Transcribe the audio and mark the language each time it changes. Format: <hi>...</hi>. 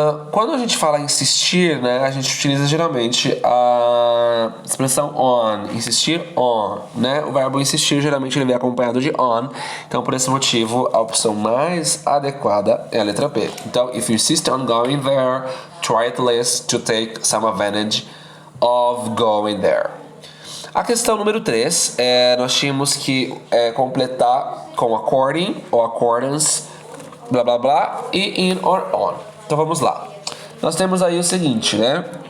<pt>Quando a gente fala insistir, né, a gente utiliza geralmente a expressão on, insistir on, né? O verbo insistir geralmente ele vem acompanhado de on, então por esse motivo a opção mais adequada é a letra B.</pt> <en>Então, if you insist on going there, try at least to take some advantage of going there.</en> <pt>A questão número 3, nós tínhamos que completar com according ou accordance, blá blá blá, e in or on. Então vamos lá. Nós temos aí o seguinte, né?</pt>